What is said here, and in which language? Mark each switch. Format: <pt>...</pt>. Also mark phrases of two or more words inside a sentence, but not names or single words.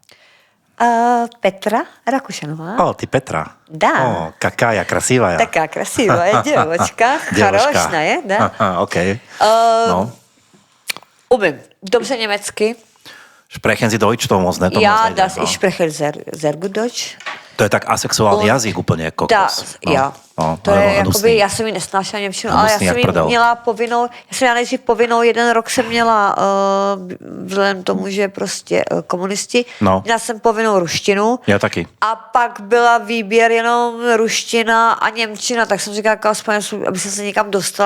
<cs>Petra Rakušanová. O, ty Petra.</cs> <ru>Da. О, кака, красивая. Такая красивая е девочка, хорошая е, да?</ru> <cs>Aha, OK. No. Umím dobře německy.</cs> <de>Sprechen Sie Deutsch,</de> <cs>to moc ne? To moc</cs> <de>Ja,</de> <cs>nejde,</cs> <de>das</de> <cs>no.</cs> <de>ich spreche sehr gut Deutsch.</de> <cs>To je tak asexuální jazyk úplně, kokos.</cs> <de>Das, ja.</de> <cs>No, To je jakoby, já jsem ji nesnášela němčinu, ale já Hnusný jsem jak ji prdel. měla povinnou, já jsem měla nejdřív povinnou, 1 rok jsem měla, vzhledem tomu, že prostě komunisti, No. měla jsem povinnou ruštinu. Já taky. A pak byla výběr jenom ruština a němčina, tak jsem říkala, aspoň, aby jsem se někam dostala.</cs>